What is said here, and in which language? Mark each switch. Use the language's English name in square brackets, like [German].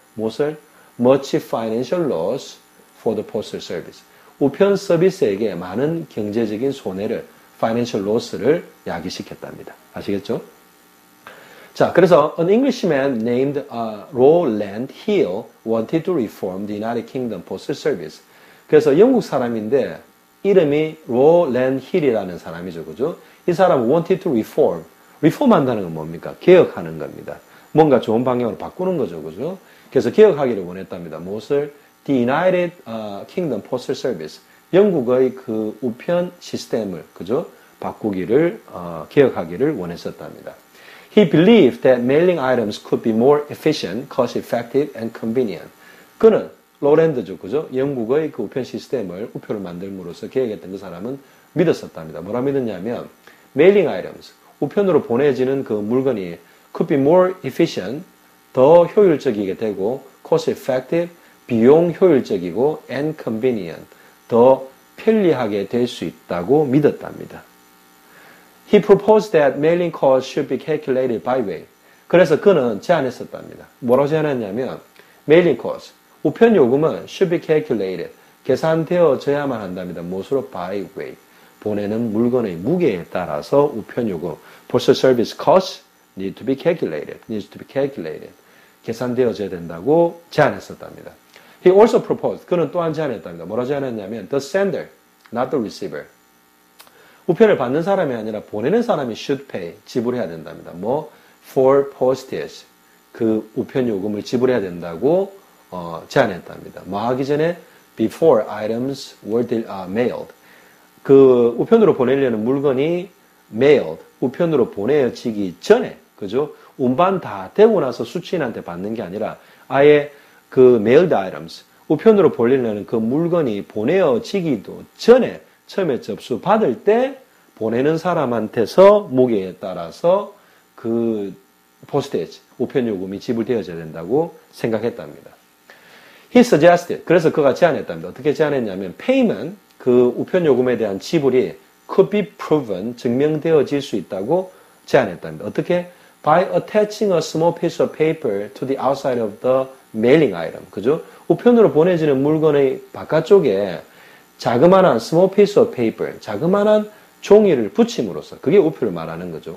[Korean] 무엇을? [English] Much financial loss for the postal service. [Korean] 우편 서비스에게 많은 경제적인 손해를 [English] financial loss [Korean] 를 야기시켰답니다. 아시겠죠? 자, 그래서 [English] an Englishman named Rowland Hill wanted to reform the United Kingdom Postal Service. [Korean] 그래서 영국 사람인데 이름이 Rowland Hill이라는 사람이죠. 그죠? 이 사람은 [English] wanted to reform. [Korean] reform 한다는 건 뭡니까? 개혁하는 겁니다. 뭔가 좋은 방향으로 바꾸는 거죠. 그죠? 그래서 개혁하기를 원했답니다. 무엇을? [English] The United Kingdom Postal Service. [Korean] 영국의 그 우편 시스템을, 그죠? 바꾸기를, 개혁하기를 원했었답니다. [English] He believed that mailing items could be more efficient, cost-effective, and convenient. [Korean] 그는 로랜드죠, 그죠? 영국의 그 우편 시스템을 우표를 만들므로써 개혁했던 그 사람은 믿었었답니다. 뭐라 믿었냐면, [English] mailing items, [Korean] 우편으로 보내지는 그 물건이 [English] could be more efficient, [Korean] 더 효율적이게 되고, cost-effective, 비용 효율적이고, [English] and convenient, [Korean] 더 편리하게 될 수 있다고 믿었답니다. [English] He proposed that mailing costs should be calculated by weight. [Korean] 그래서 그는 제안했었답니다. 뭐라고 제안했냐면 [English] mailing costs, [Korean] 우편 요금은 [English] should be calculated, [Korean] 계산되어져야만 한답니다. 무엇으로? [English] by weight. [Korean] 보내는 물건의 무게에 따라서 우편 요금, [English] postal service costs need to be calculated, needs to be calculated. [Korean] 계산되어져야 된다고 제안했었답니다. [English] He also proposed, [Korean] 그는 또한 제안했답니다. 뭐라고 제안했냐면 [English] the sender, not the receiver. [Korean] 우편을 받는 사람이 아니라 보내는 사람이 [English] should pay, [Korean] 지불해야 된답니다. 뭐 [English] for postage, [Korean] 그 우편 요금을 지불해야 된다고 제안했답니다. 뭐 하기 전에 [English] before items were mailed. [Korean] 그 우편으로 보내려는 물건이 mailed, 우편으로 보내지기 전에, 그죠? 운반 다 되고 나서 수취인한테 받는 게 아니라 아예 그 [English] mailed items, [Korean] 우편으로 보내려는 그 물건이 보내지기도 전에 처음에 접수 받을 때 보내는 사람한테서 무게에 따라서 그 postage, 우편 요금이 지불되어져야 된다고 생각했답니다. [English] He suggested, [Korean] 그래서 그가 제안했답니다. 어떻게 제안했냐면 payment, 그 우편 요금에 대한 지불이 [English] could be proven, [Korean] 증명되어질 수 있다고 제안했답니다. 어떻게? [English] By attaching a small piece of paper to the outside of the mailing item. [Korean] 그죠? 우편으로 보내지는 물건의 바깥쪽에 자그마한 [English] small piece of paper, [Korean] 자그마한 종이를 붙임으로써, 그게 우표를 말하는 거죠.